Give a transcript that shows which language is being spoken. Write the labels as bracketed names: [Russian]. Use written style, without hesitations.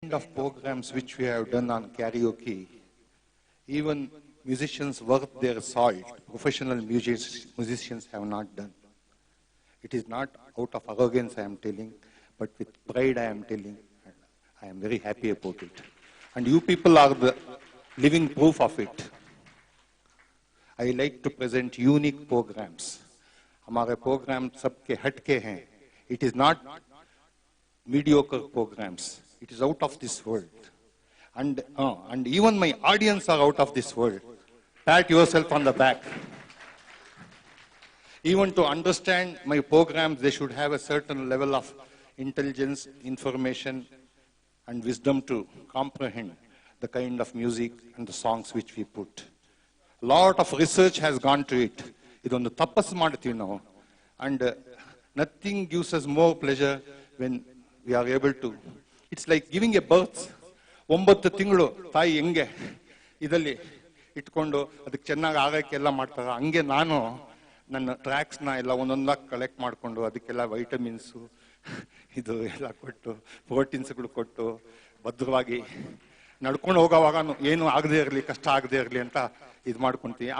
[English] Kind of programs which we have done on karaoke, even musicians worth their salt, professional musicians have not done. It is not out of arrogance I am telling, but with pride I am telling. I am very happy about it. And you people are the living proof of it. I like to present unique programs. [Hindi] हमारे program सबके हटके हैं. [English] It is not mediocre programs. It is out of this world. And even my audience are out of this world. Pat yourself on the back. Even to understand my programs, they should have a certain level of intelligence, information, and wisdom to comprehend the kind of music and the songs which we put. A lot of research has gone to it. [Kannada] Idondu tapassu maduತ್ತೀವಿ ನಾವು. [English] And nothing gives us more pleasure when we are able to. It's like giving a birth. [Kannada] 9 ತಿಂಗಳು ತಾಯಿ ಹೆಂಗೆ ಇದರಲ್ಲಿ ಇಟ್ಕೊಂಡು ಅದಕ್ಕೆ ಚೆನ್ನಾಗಿ ಆಗಕ್ಕೆಲ್ಲ ಮಾಡ್ತಾರೆ, ಹಂಗೆ ನಾನು ನನ್ನ ಟ್ರ್ಯಾಕ್ಸ್ನ ಎಲ್ಲ ಒಂದೊಂದಾಗಿ ಕಲೆಕ್ಟ್ ಮಾಡಿಕೊಂಡು ಅದಕ್ಕೆಲ್ಲ ವೈಟಮಿನ್ಸು ಇದು ಎಲ್ಲ ಕೊಟ್ಟು ಪ್ರೋಟೀನ್ಸ್ಗಳು ಕೊಟ್ಟು ಭದ್ರವಾಗಿ ನಡ್ಕೊಂಡು ಹೋಗೋವಾಗ ಏನು ಆಗದೆ ಇರಲಿ, ಕಷ್ಟ ಆಗದೆ ಇರಲಿ ಅಂತ ಇದು ಮಾಡ್ಕೊಂತೀವಿ.